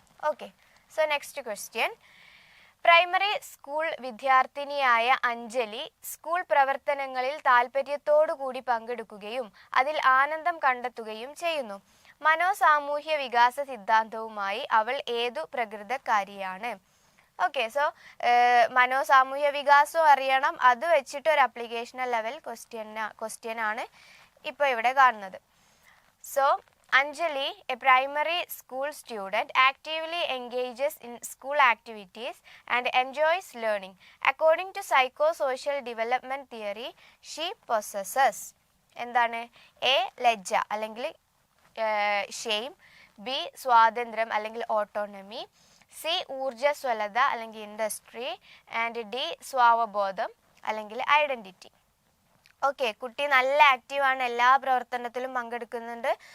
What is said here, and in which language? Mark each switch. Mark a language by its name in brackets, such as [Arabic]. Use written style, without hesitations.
[Malayalam] Okay, so next question. Primary school വിദ്യാർത്ഥിനിയായ Anjali school പ്രവർത്തനങ്ങളിൽ താല്പര്യത്തോടുകൂടി പങ്കെടുക്കുകയും അതിൽ ആനന്ദം കണ്ടെത്തുകയും ചെയ്യുന്നു. മനോസാമൂഹ്യ വികാസ സിദ്ധാന്തവുമായി അവൾ ഏതു പ്രകൃതക്കാരിയാണ്? ഓക്കെ, സോ മനോസാമൂഹ്യ വികാസവും അറിയണം, അത് വെച്ചിട്ട് ഒരു അപ്ലിക്കേഷണൽ ലെവൽ ക്വസ്റ്റ്യൻ ആണ് ഇപ്പോൾ ഇവിടെ കാണുന്നത്. [English] So Anjali, a primary school student, actively engages in school activities and enjoys learning. According to psychosocial development theory, she possesses [Malayalam] എന്താണ്? എ ലജ്ജ അല്ലെങ്കിൽ ഷെയിം, ബി സ്വാതന്ത്ര്യം അല്ലെങ്കിൽ ഓട്ടോണമി, സി ഊർജ്ജസ്വലത അല്ലെങ്കിൽ ഇൻഡസ്ട്രി, ആൻഡ് ഡി സ്വാവബോധം അല്ലെങ്കിൽ ഐഡൻറ്റിറ്റി. ഓക്കെ, കുട്ടി നല്ല ആക്റ്റീവാണ്, എല്ലാ പ്രവർത്തനത്തിലും പങ്കെടുക്കുന്നുണ്ട്.